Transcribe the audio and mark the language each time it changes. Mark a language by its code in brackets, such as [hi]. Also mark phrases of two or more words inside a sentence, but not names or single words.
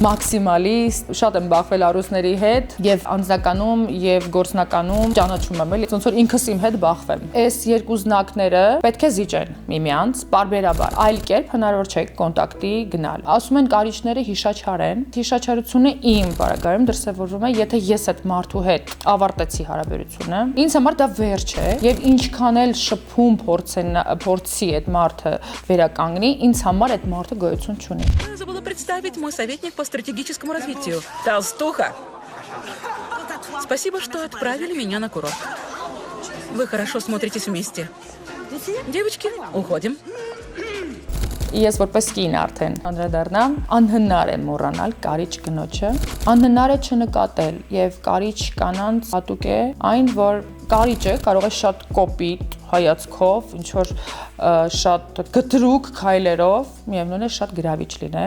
[hy] մաքսիմալիստ, շատ եմ բախվել առյուծների հետ եւ անձնականում եւ գործնականում ճանաչում եմ, էլի, ոնց որ ինքս իմ հետ բախվեմ։ Այս երկու զնակները պետք է զիջեն միմյանց պարբերաբար, այլ կերպ հնարավոր չէ կոնտակտի գնալ։ Ասում են կարիճները հիշաչար են, հիշաչարությունը իմ բaragայում դրսևորվում է, եթե ես այդ մարդու հետ ավարտեցի հարաբերությունը, ինձ համար դա վերջ է եւ ինչքան էլ շփում փորձի այդ մարդը վերականգնի, ինձ համար այդ մարդը գոյություն չունի։ [ru] Забыла представить мой советник по стратегическому развитию. Толстуха. Спасибо, что отправили меня на курорт. Вы хорошо смотритесь вместе. Девочки, уходим. [hy] Ես որպես կին արդեն անդրադառնամ, անհնար է մոռանալ կարիճ կնոջը, անհնար է չնկատել եւ կարիճ կանանց հատուկ է այն, որ կարիճը կարող է շատ կոպիտ հայացքով, ինչ որ շատ գտրուկ քայլերով, միևնույն է շատ գրավիչ լինել։